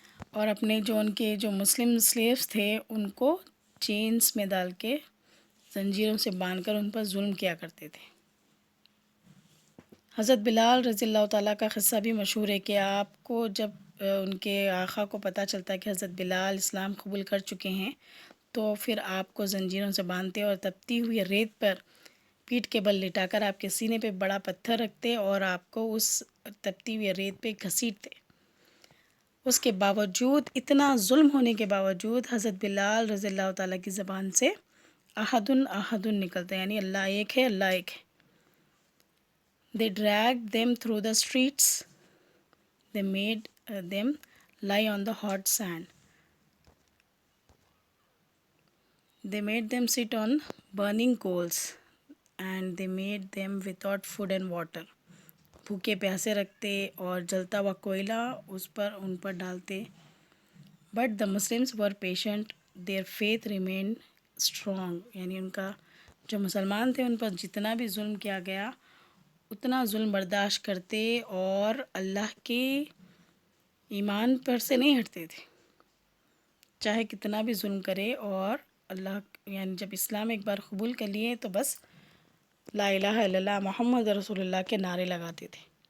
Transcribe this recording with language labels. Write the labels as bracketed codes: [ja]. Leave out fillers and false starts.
[ur] اور اپنے جو ان کے جو مسلم سلیوز تھے ان کو چینز میں ڈال کے زنجیروں سے باندھ کر ان پر ظلم کیا کرتے تھے۔ حضرت بلال رضی اللہ تعالیٰ کا قصہ بھی مشہور ہے کہ آپ کو جب ان کے آقا کو پتہ چلتا ہے کہ حضرت بلال اسلام قبول کر چکے ہیں تو پھر آپ کو زنجیروں سے باندھتے اور تپتی ہوئی ریت پر پیٹھ کے بل لٹا کر آپ کے سینے پہ بڑا پتھر رکھتے اور آپ کو اس تپتی ہوئی ریت پہ گھسیٹتے۔ اس کے باوجود، اتنا ظلم ہونے کے باوجود، حضرت بلال رضی اللہ تعالیٰ کی زبان سے احدن احدن نکلتا ہے، یعنی اللہ ایک ہے، اللہ ایک ہے۔ [en] They dragged them through the streets. They made them lie on the hot sand. They made them sit on burning coals and they made them without food and water. [ur] بھوکے پیاسے رکھتے اور جلتا ہوا کوئلہ اس پر ان پر ڈالتے۔ [en] But the Muslims were patient. Their faith remained strong. [ur] یعنی ان کا جو مسلمان تھے ان پر جتنا بھی ظلم کیا گیا اتنا ظلم برداشت کرتے اور اللہ کے ایمان پر سے نہیں ہٹتے تھے، چاہے کتنا بھی ظلم کرے، اور اللہ یعنی جب اسلام ایک بار قبول کر لیے تو بس لا الہ الا اللہ محمد رسول اللہ کے نعرے لگاتے تھے۔